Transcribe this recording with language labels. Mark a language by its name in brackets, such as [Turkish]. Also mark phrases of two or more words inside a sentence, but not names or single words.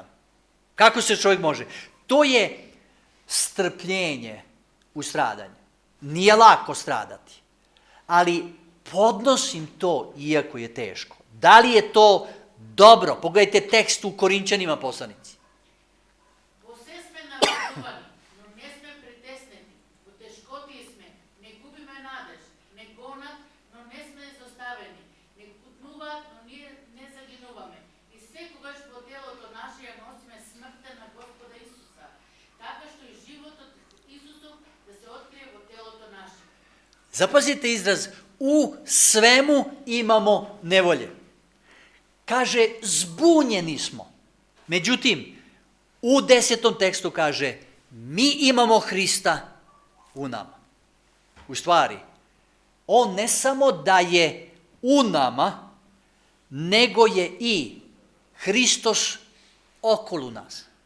[Serbian] Kako se čovjek može? To je strpljenje u stradanju. Nije lako stradati, ali podnosim to iako je teško. Da li je to dobro? Pogledajte tekst u Korinčanima, poslanici. [Macedonian] Во се сме навредувани, но не сме притеснени. Во тешкотии сме, не губиме надеж, не гонат, но не сме изоставени. Не кутнуваат, но ние не загинуваме. И секогаш во телото наше ја носиме смртта на Господа Исуса, така што и животот Исусов да се открие во телото наше. [Serbian] Zapazite izraz, u svemu imamo nevolje. Kaže, zbunjeni smo. Međutim, u 10. tekstu kaže, mi imamo Hrista u nama. U stvari, on ne samo da je u nama, nego je i Hristos okolo nas.